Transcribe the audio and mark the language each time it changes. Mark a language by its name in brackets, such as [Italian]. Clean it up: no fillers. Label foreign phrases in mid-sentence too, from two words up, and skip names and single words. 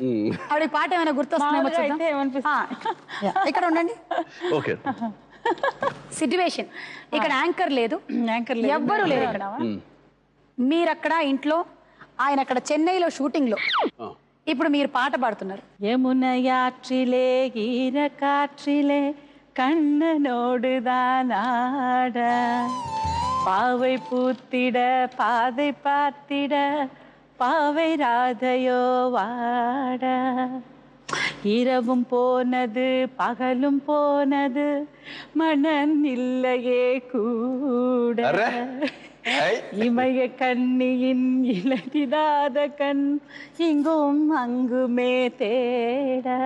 [Telugu] ఆవిడ పాట ఏమైనా గుర్తొస్తుందేమో ఇక్కడ ఉండండి. సిట్యువేషన్ ఇక్కడ యాంకర్ లేదు, ఎవ్వరూ లేరు ఇక్కడ. మీరక్కడ ఇంట్లో, ఆయన అక్కడ చెన్నైలో షూటింగ్ లో. ఇప్పుడు మీరు పాట పాడుతున్నారు. [Tamil] యమునయాற்றிலே ఈర காற்றிலே கண்ணனோடுதானாட பாவை பூத்திட பாதை பார்த்திட பாவை ராதையோ வாட இரவும் போனது பகலும் போனது மனன் இல்லையே கூட இமய கண்ணியின் இளதிடாத கண் இங்கும் அங்குமே தேட